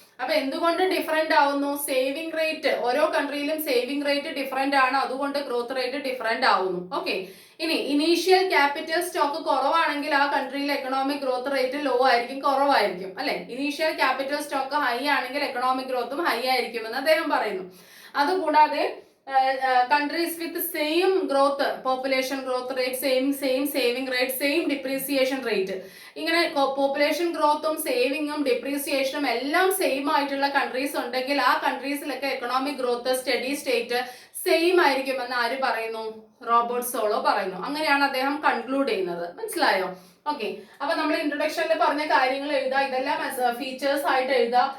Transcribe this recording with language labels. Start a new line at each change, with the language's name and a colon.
Malayalam: അപ്പൊ എന്തുകൊണ്ട് ഡിഫറെന്റ് ആവുന്നു? സേവിംഗ് റേറ്റ് ഓരോ കൺട്രിയിലും സേവിംഗ് റേറ്റ് ഡിഫറെന്റ് ആണ്, അതുകൊണ്ട് ഗ്രോത്ത് റേറ്റ് ഡിഫറെന്റ് ആവുന്നു. ഓക്കെ, ഇനി ഇനീഷ്യൽ ക്യാപിറ്റൽ സ്റ്റോക്ക് കുറവാണെങ്കിൽ ആ കൺട്രിയിലെ എക്കണോമിക് ഗ്രോത്ത് റേറ്റ് ലോ ആയിരിക്കും, കുറവായിരിക്കും അല്ലെ. ഇനീഷ്യൽ ക്യാപിറ്റൽ സ്റ്റോക്ക് ഹൈ ആണെങ്കിൽ എക്കണോമിക് ഗ്രോത്തും ഹൈ ആയിരിക്കും എന്ന് അദ്ദേഹം പറയുന്നു. അതുകൂടാതെ
English: countries with same growth, population growth rate, same saving rate, same depreciation rate.
Malayalam: ഇങ്ങനെ പോപ്പുലേഷൻ ഗ്രോത്തും സേവിങ്ങും ഡിപ്രീസിയേഷനും എല്ലാം സെയിം ആയിട്ടുള്ള കൺട്രീസ് ഉണ്ടെങ്കിൽ ആ കൺട്രീസിലൊക്കെ economic growth steady state same ആയിരിക്കുമെന്ന് ആര് പറയുന്നു? റോബർട്ട് സോളോ പറയുന്നു. അങ്ങനെയാണ് അദ്ദേഹം കൺക്ലൂഡ് ചെയ്യുന്നത്. മനസ്സിലായോ? ഓക്കെ, അപ്പൊ നമ്മൾ ഇൻട്രൊഡക്ഷനിൽ പറഞ്ഞ കാര്യങ്ങൾ എഴുതുക, ഇതെല്ലാം ഫീച്ചേഴ്സ് ആയിട്ട് എഴുതുക.